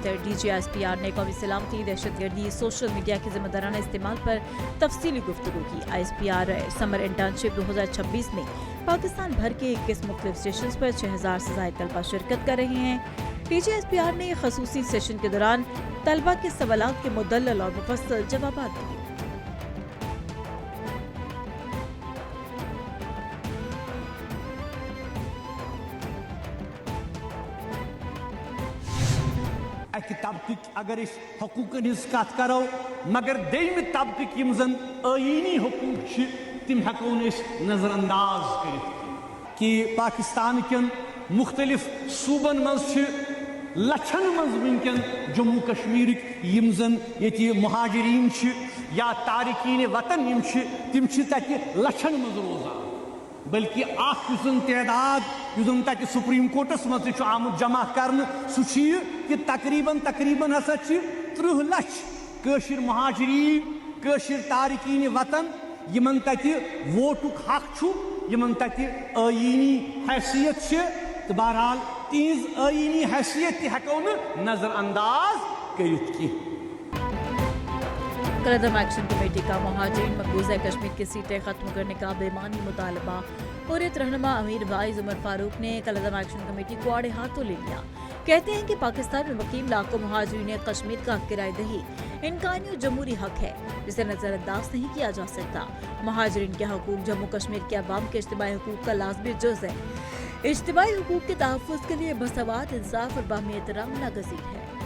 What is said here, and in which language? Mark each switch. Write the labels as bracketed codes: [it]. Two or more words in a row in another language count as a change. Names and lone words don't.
[ur] ڈی جی ایس پی آر نے قومی سلامتی، دہشت گردی، [en] social media [ur] کے ذمہ دارانہ استعمال پر تفصیلی گفتگو کی۔ آئی ایس پی آر [en] summer internship [ur] 2026 میں پاکستان بھر کے 21 مختلف اسٹیشنز پر 6000 سے زائد طلبہ شرکت کر رہے ہیں۔ ڈی جی ایس پی آر نے خصوصی سیشن کے دوران طلبہ کے سوالات کے مدلل اور مفصل جوابات دیے۔ [ks] اکہ طبقک اگر اس حقوقن ہز کت کرو مگر دیم طبقک یم زن آئینی حقوق تم ہکون اس نظر انداز کرت کہ پاکستان کن مختلف صوبن مز لچھن مز ونکن جموں کشمیر یم زن یہ مہاجرین یا تارکین وطن یم تم تک لچھن مز روزان، بلکہ تعداد تک سپریم کورٹس مز آمت جمع کرنے سہ کہ تقریباً ہسا 30 لچھ کشر مہاجرین کشر تارکین وطن یمن تک ووٹک حق یمن تک آئینی حیثیت تو بہرحال تیز آئینی حیثیت ہیکو نظر انداز کرت کی۔ [ur] قلعدم [en] action committee [ur] کا مہاجرین مقبوضہ کشمیر کی سیٹیں ختم کرنے کا بےمعنی مطالبہ۔ حریت رہنما امیر وائز عمر فاروق نے قلعدم [en] action committee [ur] کو آڑے ہاتھوں لے لیا۔ کہتے ہیں کہ پاکستان میں مقیم لاکھوں مہاجرین کشمیر کا کرائے دہی انکانی اور جمہوری حق ہے جسے نظرانداز نہیں کیا جا سکتا. مہاجرین کے حقوق جموں کشمیر کے عوام کے اجتماعی حقوق کا لازمی جز ہے. اجتماعی حقوق کے تحفظ کے لیے مساوات، انصاف اور باہمی احترام ناگزیر ہے.